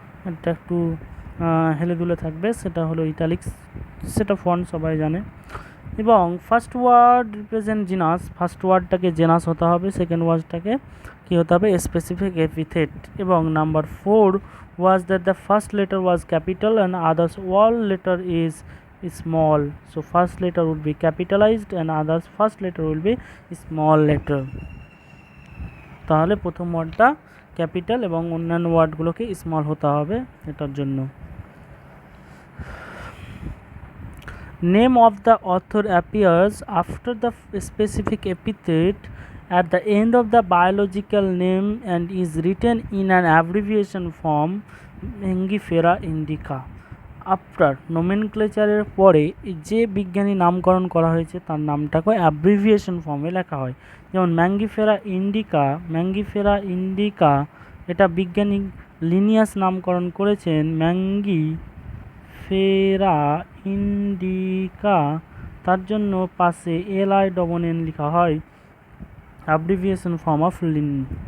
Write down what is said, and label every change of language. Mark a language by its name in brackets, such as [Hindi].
[Bangla] এটা একটু হেলে দুলে থাকবে, সেটা হলো ইটালিক্স, সেটা ফন্ট সবাই জানে। এবং [English] first word represent genus, [Bangla] first ওয়ার্ডটাকে genus হতে হবে, সেকেন্ড ওয়ার্ডটাকে কী হতে হবে, স্পেসিফিক এপিথেট। [English] এবং number 4 was that the first letter was capital and others all letter is small, so first letter would be capitalized and others first letter will be small letter. [Bangla] তাহলে প্রথম ওয়ার্ডটা capital এবং অন্যান্য ওয়ার্ডগুলোকে small হতে হবে এটার জন্য। [English] Name of the author appears after the specific epithet at the end of the biological name and is written in an abbreviation form, Mangifera indica. [Bangla] After নোমেনক্লেচারের পরে যে বিজ্ঞানী নামকরণ করা হয়েছে তার নামটাকে অ্যাব্রিভিয়েশন ফর্মে লেখা হয়। যেমন ম্যাঙ্গিফেরা ইন্ডিকা এটা বিজ্ঞানী লিনিয়াস নামকরণ করেছেন ম্যাঙ্গিফেরা ইন্ডিকা, তার জন্য পাশে LINN লেখা হয়, অ্যাব্রিভিয়েশন ফর্ম অফ লিন।